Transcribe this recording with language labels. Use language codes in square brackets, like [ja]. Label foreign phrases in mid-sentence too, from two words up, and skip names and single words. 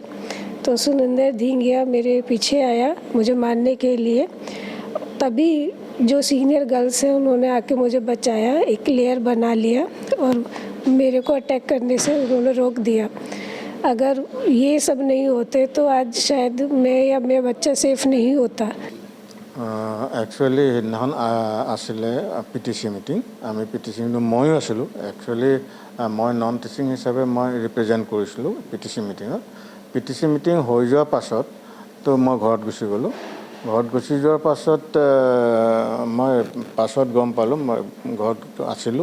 [hi] तो सुनिंदर धींगिया मेरे पीछे आया मुझे मारने के लिए। तभी जो [en] senior girls [hi] हैं उन्होंने आके मुझे बचाया, एक लेयर बना लिया और मेरे को अटैक करने से उन्होंने रोक दिया। अगर ये सब नहीं होते तो आज शायद मैं या मेरा बच्चा सेफ नहीं होता। [as] একচুৱেলি সেইদিনাখন আছিলে PTC মিটিং। আমি PTC মিটিং ময়ো আছিলোঁ। একচুৱেলি মই [en] non teaching [as] হিচাপে মই ৰিপ্ৰেজেণ্ট কৰিছিলোঁ PTC মিটিঙত। PTC মিটিং হৈ যোৱাৰ পাছত তো মই ঘৰত গুচি গ'লোঁ। ঘৰত গুচি যোৱাৰ পাছত মই পাছত গম পালোঁ, মই ঘৰত আছিলোঁ।